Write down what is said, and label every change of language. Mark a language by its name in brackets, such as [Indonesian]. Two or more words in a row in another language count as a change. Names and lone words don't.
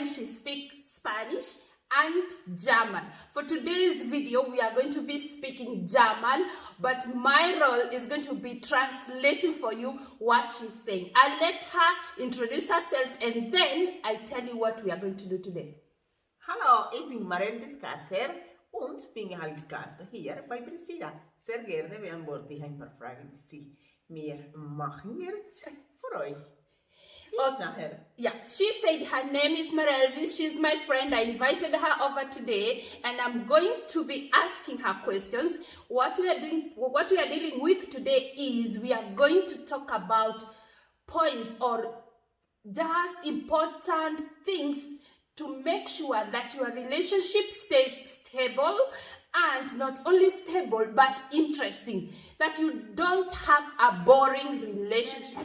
[English] She speaks Spanish and German. For today's video we are going to be speaking German, but my role is going to be translating for you what she's saying. I'll let her introduce herself and then I tell you what we are going to do today. [German] Hallo, [Dutch] ik ben [German] Marel Discasser und bin als Gast hier bei Priscilla. Sehr gerne beantworte ich ein paar Fragen, die sie mir machen wird für euch. [English] Yeah, she said her name is Marelvis. She's my friend. I invited her over today, and I'm going to be asking her questions. What we are dealing with today is we are going to talk about points or just important things to make sure that your relationship stays stable, and not only stable but interesting, that you don't have a boring relationship.